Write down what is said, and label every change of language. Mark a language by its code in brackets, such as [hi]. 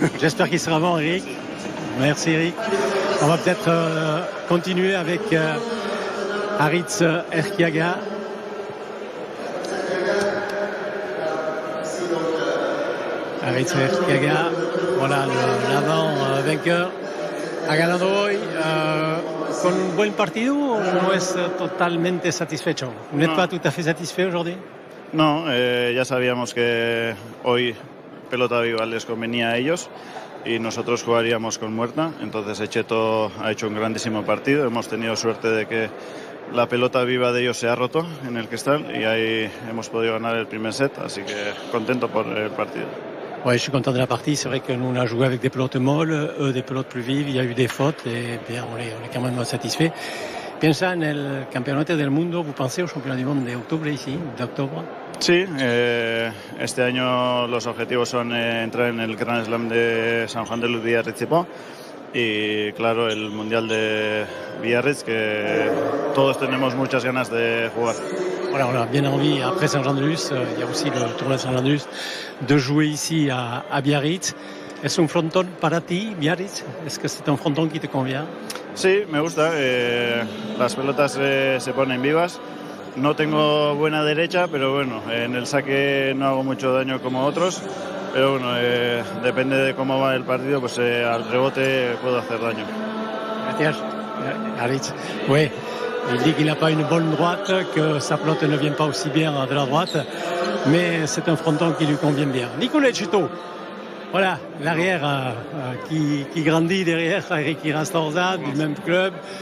[fr] J'espère qu'il sera bon, Eric. Merci, Eric. On va peut-être continuer avec Aritz Erkiaga. Aritz Erkiaga, voilà l'avant vainqueur. [es] ¿Ha hoy con un buen partido o no es totalmente satisfecho? [fr] ¿Vous n'êtes pas tout à fait satisfait aujourd'hui? [es] No, ya sabíamos que hoy pelota viva les convenía a ellos y nosotros jugaríamos con muerta. Entonces Etxeto ha hecho un grandísimo partido. Hemos tenido suerte de que la pelota viva de ellos se ha roto en el cristal y ahí hemos podido ganar el primer set. Así que contento por el partido. [fr] Oui, je suis content de la partie. C'est vrai que nous, on a joué avec des pelotes molles, eux des pelotes plus vives. Il y a eu des fautes et bien, on est quand même satisfait. [es] Piensa en el campeonato del mundo. [fr] ¿Vous pensez au championnat du monde d'octobre ici, d'octobre? [es] Sí, este año los objetivos son entrar en el Grand Slam de San Juan de Luz Biarritz y claro, el Mundial de Biarritz, que todos tenemos muchas ganas de jugar. [fr] Voilà, on a bien envie, après Saint-Jean-de-Luz, il y a aussi le tournoi de Saint-Jean-de-Luz, de jouer ici à Biarritz. [es] ¿Es un frontón para ti, Biarritz? ¿Es que [fr] c'est un frontón qui te convient? [es] Sí, me gusta. Las pelotas se ponen vivas. No tengo buena derecha, pero bueno, en el saque no hago mucho daño como otros. Pero bueno, depende de cómo va el partido, pues al rebote puedo hacer daño. Gracias, Aritz. [fr] Oui, il dit qu'il n'a pas une bonne droite, que sa pelote ne vient pas aussi bien de la droite, mais c'est un fronton qui lui convient bien. Nicolas Etxeto, voilà, l'arrière qui grandit derrière Eric Irastorza, du même club.